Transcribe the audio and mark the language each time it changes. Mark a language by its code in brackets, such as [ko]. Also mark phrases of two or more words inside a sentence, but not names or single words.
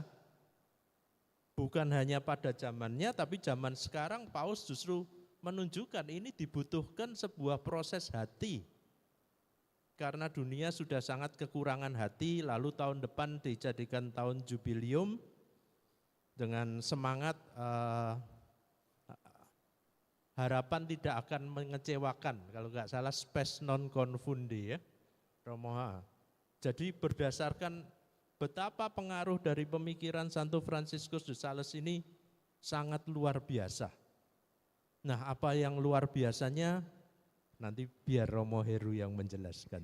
[id] Bukan hanya pada zamannya, tapi zaman sekarang Paus justru menunjukkan ini dibutuhkan sebuah proses hati. Karena dunia sudah sangat kekurangan hati, lalu tahun depan dijadikan tahun jubileum dengan semangat harapan tidak akan mengecewakan, kalau nggak salah [la] spes non confundi [id] ya, Romoha. Jadi berdasarkan betapa pengaruh dari pemikiran Santo Franciscus de Sales ini sangat luar biasa. Nah apa yang luar biasanya nanti biar Romo Heru yang menjelaskan.